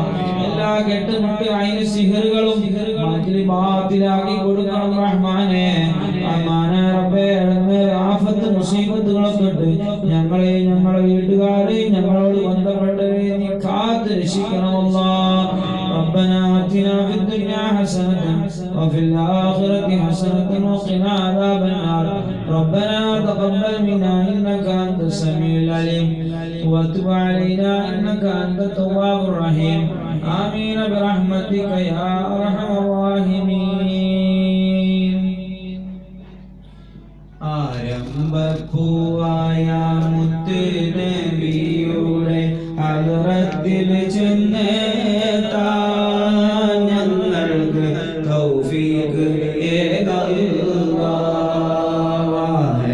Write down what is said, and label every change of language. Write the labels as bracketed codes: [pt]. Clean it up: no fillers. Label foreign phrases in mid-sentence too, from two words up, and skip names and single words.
[ml] എല്ലാ കെട്ടുമുട്ട് അതിന് സിഹറുകളും മാറ്റിലാക്കി കൊടുക്കണം റഹ്മാനെ. റഹ്മാനായ റബ്ബേ ആഫത്ത് മുസീബത്തുകളെ തൊട്ട് ഞങ്ങളെയും ഞങ്ങളുടെ വീട്ടുകാരെയും ഞങ്ങളോട് ബന്ധപ്പെട്ടവരെയും നീ കാത്ത് രക്ഷിക്കണമല്ലാഹ്. [ar] ربنا آتنا في الدنيا حسنة وفي الآخرة حسنة وقنا عذاب النار. ربنا تقبل منا إنك أنت السميع العليم وتب علينا إنك أنت التواب الرحيم. آمين برحمتك يا أرحم الراحمين. [ml] ആരംഭപ്പൂവായ മുത്ത് നബിയുടെ ഹദ്റത്തിൽ ചെന്നെത്താൻ ഞങ്ങൾക്ക് തൗഫീഖ് ഏകല്ലാഹ്.